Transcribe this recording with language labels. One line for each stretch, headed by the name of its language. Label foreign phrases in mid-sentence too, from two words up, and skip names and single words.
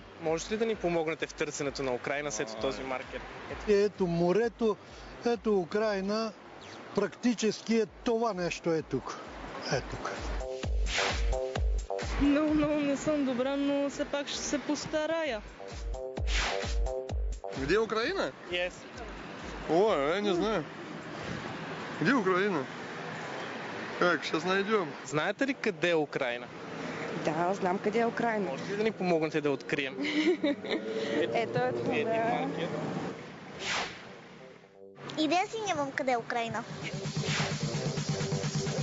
Bulgarian: Можете ли да ни помогнете в търсенето на Украйна след този маркер? Ето морето, ето Украйна, практически е това нещо е тук. Е тук. Много не съм добра, но все пак ще се постарая.
Russian: Где е Украина? Yes. Ой, не знаю. Где Украина? Как, сейчас найдем.
Bulgarian: Знаете ли къде е Украйна? Да, знам къде е Украйна. Можете ли да ни помогнете да открием? Ето е това. Един маркер. Идея си нямам къде е Украйна.